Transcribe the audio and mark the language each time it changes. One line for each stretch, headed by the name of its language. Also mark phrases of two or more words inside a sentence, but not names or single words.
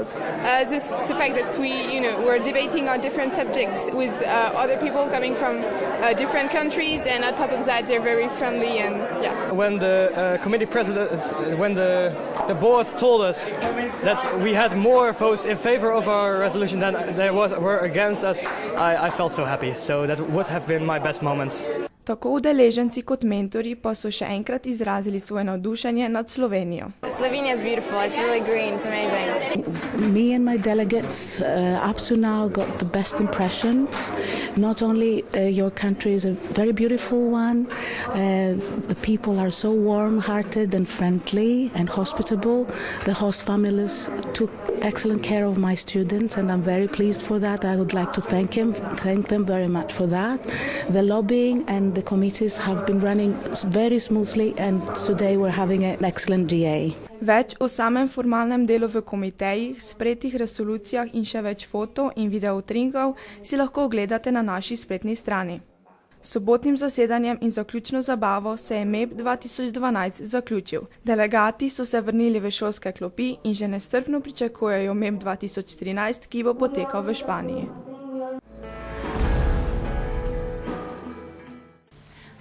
English: It's the fact that we're debating on different subjects with other people coming from different countries, and on top of that, they're very friendly and yeah. When the committee president, when the board told us that we had more votes in favor of our resolution than there were against us, I felt so happy. So that would have been my best moment.
Slovenian: Tako udeleženci kot mentori pa so še enkrat izrazili svoje navdušenje nad Slovenijo.
English: Slovenia is beautiful. It's really green. It's amazing. Me and my delegates up to now got the best impressions. Not only your country is a very beautiful one, the people are so warm-hearted and friendly and hospitable. The host families took excellent care of my students and I'm very pleased for that. I would like to thank them very much for that. The lobbying and the committees have been running very smoothly and today we're having an excellent GA.
Slovenian: Več o samem formalnem delu v komitejih, sprejetih resolucijah in še več foto in videoutrinkov si lahko ogledate na naši spletni strani. S sobotnim zasedanjem in zaključno zabavo se je MEP 2012 zaključil. Delegati so se vrnili v šolske klopi in že nestrpno pričakujejo MEP 2013, ki bo potekal v Španiji.